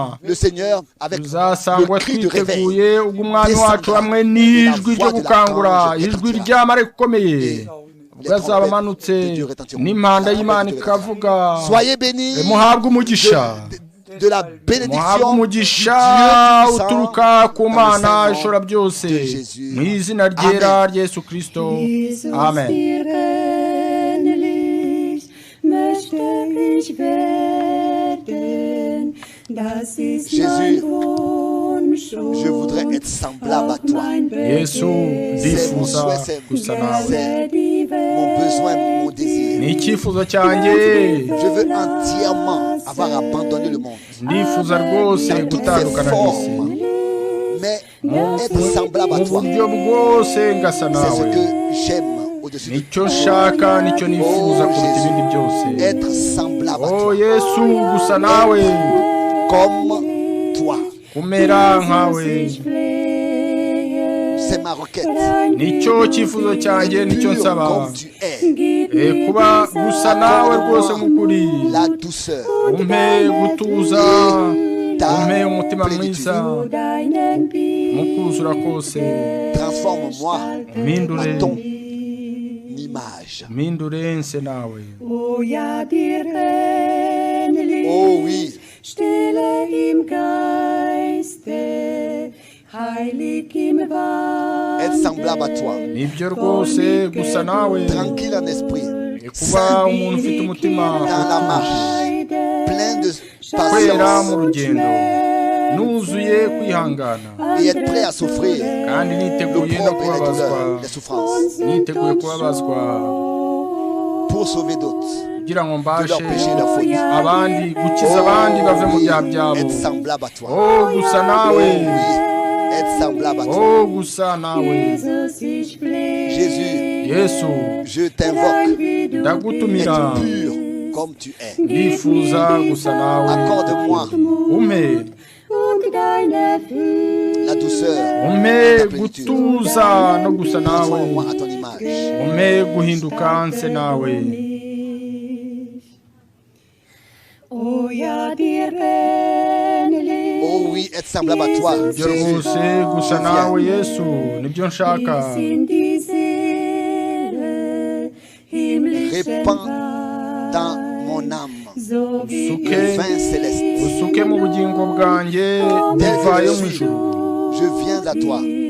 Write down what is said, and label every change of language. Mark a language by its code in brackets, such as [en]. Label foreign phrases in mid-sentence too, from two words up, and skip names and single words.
[rw] Tuzasangwa twiteguye ubwo umwami wacu hamwe n'ijwi ryo gukangura, ijwi ry'amare gukomeye ubwo azaba amanutse n'impanda y'Imana ikavuga, muhabwe umugisha, muhabwe umugisha uturuka ku Mana ishobora byose, mu izina ryera rya Yesu Kristo, amen. [fr] Jésus, je voudrais être semblable à toi. C'est mon souhait, c'est mon besoin, mon désir. Je veux entièrement avoir abandonné le monde. Dans toutes ses formes. Mais être semblable à toi, c'est ce que j'aime. [rw] Nicyo shaka nicyo nifuza kuruta ibindi byose. [fr] Être semblable à toi. [rw] Oh Yesu, gusa nawe [fr] comme toi. [rw] Kumera nkawe. [fr] C'est ma requête. [rw] Nicyo cyifuzo cyanjye, nicyo nsaba. Kuba gusa nawe rwose mukuri. [fr] La douceur. [rw] Umpe gutuza, umpe umutima mwiza, mukuzura kose. [fr] Transforme-moi [rw] Mindure [fr] ton image. [rw] Mindurense nawe. [fr] Oh oui. [de] Stille im Geiste, heilig im Wandel. [fr] Être semblable à toi. [rw] Nibyo rwose gusa nawe. [fr] Tranquille en esprit. [rw] Kuba umuntu ufite umutima [fr] dans la marche. Plein de [rw] kwera mu [fr] patience. [rw] rugendo, nuzuye kwihangana, [fr] Et être prêt à souffrir. [rw] kandi niteguye no [fr] L'opprobre et les [rw] kubabazwa, [fr] douleurs, les souffrances. [rw] niteguye kubabazwa [fr] Pour sauver d'autres. [rw] kugira ngo mbashe [fr] leur péché, leur faute. [rw] abandi, gukiza abandi bave mu byaha byabo. [fr] Être semblable à toi. [rw] Oh gusa nawe, [fr] Oui. Être semblable à toi. [rw] oh gusa nawe. [fr] Jésus, [rw] Yesu, [fr] je t'invoque. [rw] ndagutumira, [fr] Être pur comme tu es. [rw] ndifuza gusa nawe. [fr] Accorde-moi [rw] Umpe [fr] la douceur. [rw] umpe gutuza no gusa nawe. [fr] Transforme-moi à ton image. [rw] Umpe guhinduka nse nawe. [de] Oh ja, dir bin [fr] oui, être semblable à toi, Jésus. Répands dans mon âme le vin céleste. Tel que je viens à toi.